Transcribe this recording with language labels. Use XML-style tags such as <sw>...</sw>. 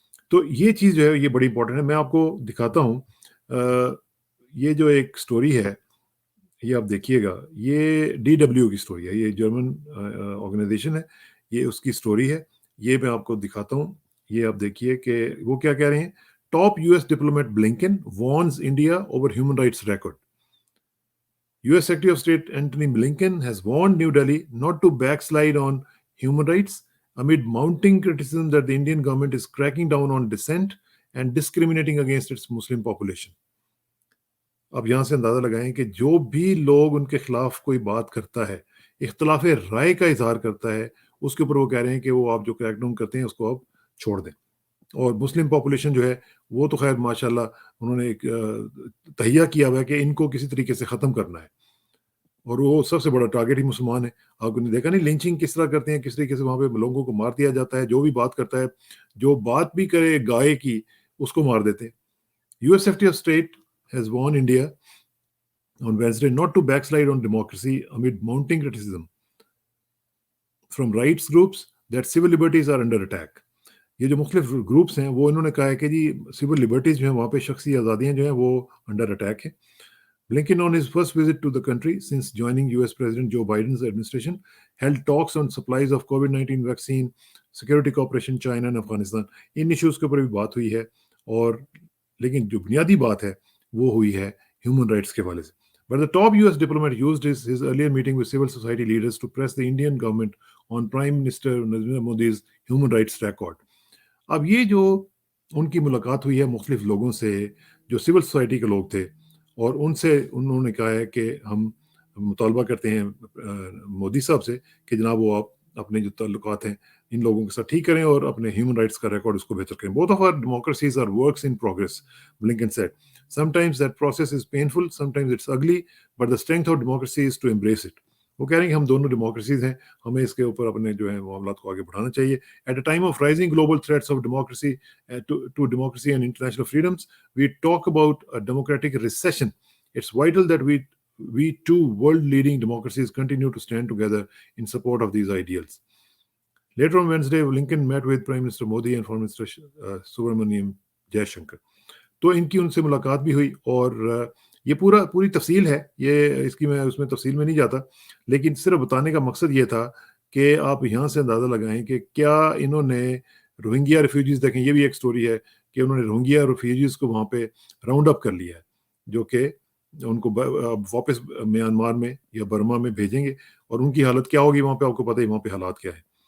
<ur>تو یہ چیز جو ہے یہ بڑی امپورٹنٹ ہے. میں آپ کو دکھاتا ہوں یہ جو ایک سٹوری ہے یہ آپ دیکھیے گا. یہ DW کی سٹوری ہے، یہ جرمن آرگنائزیشن ہے، یہ اس کی سٹوری ہے. یہ میں آپ کو دکھاتا ہوں. یہ آپ دیکھیے کہ وہ کیا کہہ رہے ہیں.</ur> <en>Top US diplomat Blinken warns India over human rights record. US Secretary of State Antony Blinken has warned New Delhi not to backslide on human rights amid mounting criticism that the Indian government is cracking down on dissent and discriminating against its Muslim population.</en> <ur>اب یہاں سے اندازہ لگائیں کہ جو بھی لوگ ان کے خلاف کوئی بات کرتا ہے، اختلاف رائے کا اظہار کرتا ہے، اس کے اوپر وہ کہہ رہے ہیں کہ وہ آپ جو کریک ڈاؤن کرتے ہیں اس کو آپ چھوڑ دیں. اور مسلم پاپولیشن جو ہے وہ تو خیر ماشاءاللہ انہوں نے ایک تہیہ کیا ہوا ہے کہ ان کو کسی طریقے سے ختم کرنا ہے، اور وہ سب سے بڑا ٹارگیٹ ہی مسلمان ہے. آپ نے دیکھا نہیں لنچنگ کس طرح کرتے ہیں، کس طریقے سے وہاں پہ لوگوں کو مار دیا جاتا ہے. جو بھی بات کرتا ہے، جو بات بھی کرے گائے کی، اس کو مار دیتے ہیں.</ur> <en>US Secretary of State has warned India on Wednesday not to backslide on democracy amid mounting criticism from rights groups that civil liberties are under attack.</en> <ur>یہ جو مختلف گروپس ہیں وہ انہوں نے کہا ہے کہ جی سول لبرٹیز جو ہیں وہاں پہ شخصی آزادیاں جو ہیں وہ انڈر اٹیک ہیں.</ur> <en>Blinken on his first visit to the country since joining US President Joe Biden's administration held talks on supplies of COVID-19 vaccine, security cooperation, China and Afghanistan.</en> <ur>In issues کے اوپر بھی بات ہوئی ہے، اور لیکن جو بنیادی بات ہے وہ ہوئی ہے ہیومن رائٹس کے حوالے سے.</ur> <en>But the top US diplomat used his earlier meeting with civil society leaders to press the Indian government on Prime Minister Narendra Modi's human rights record.</en> <ur>اب یہ جو ان کی ملاقات ہوئی ہے مختلف لوگوں سے جو سول سوسائٹی کے لوگ تھے، اور ان سے انہوں نے کہا ہے کہ ہم مطالبہ کرتے ہیں مودی صاحب سے کہ جناب وہ آپ اپنے جو تعلقات ہیں ان لوگوں کے ساتھ ٹھیک کریں اور اپنے ہیومن رائٹس کا ریکارڈ اس کو بہتر کریں.</ur> <en>Both of our democracies are works in progress, Blinken said. Sometimes that process is painful, sometimes it's ugly, but the strength of democracy is to embrace it.</en> <ur>وہ کہہ رہے ہیں کہ ہم دونوں ڈیموکریسیز ہیں، ہمیں اس کے اوپر اپنے جو ہے معاملات کو آگے بڑھانا چاہیے.</ur> <en>At a time of rising global threats of democracy to democracy and international freedoms, we talk about a democratic recession. It's vital that we two world-leading democracies continue to stand together in support of these ideals. Later on Wednesday, Blinken met with Prime Minister Modi and Foreign Minister Subramaniam Jaishankar.</en> <ur>تو ان کی ان سے ملاقات بھی ہوئی، اور یہ پوری تفصیل ہے، یہ اس کی میں اس میں تفصیل میں نہیں جاتا، لیکن صرف بتانے کا مقصد یہ تھا کہ آپ یہاں سے اندازہ لگائیں کہ کیا انہوں نے روہنگیا ریفیوجیز، دیکھیں یہ بھی ایک سٹوری ہے کہ انہوں نے روہنگیا ریفیوجیز کو وہاں پہ راؤنڈ اپ کر لیا ہے، جو کہ ان کو واپس میانمار میں یا برما میں بھیجیں گے، اور ان کی حالت کیا ہوگی وہاں پہ آپ کو پتہ ہے وہاں پہ حالات کیا ہے.</ur>